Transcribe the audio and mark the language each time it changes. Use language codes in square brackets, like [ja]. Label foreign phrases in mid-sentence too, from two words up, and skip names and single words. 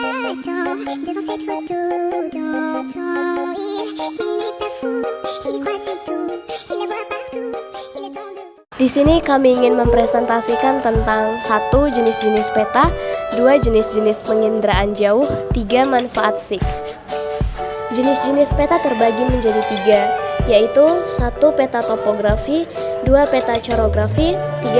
[fr] m'attend devant cette photo dans son rire. Il n'est pas fou, il y croit c'est tout, il la voit partout, il est en deux. [id] Di sini kami ingin mempresentasikan tentang 1. Jenis-jenis peta, 2. Jenis-jenis penginderaan jauh, 3. Manfaat SIG. Jenis-jenis peta terbagi menjadi 3, yaitu 1. Peta topografi, 2. Peta chorografi, 3.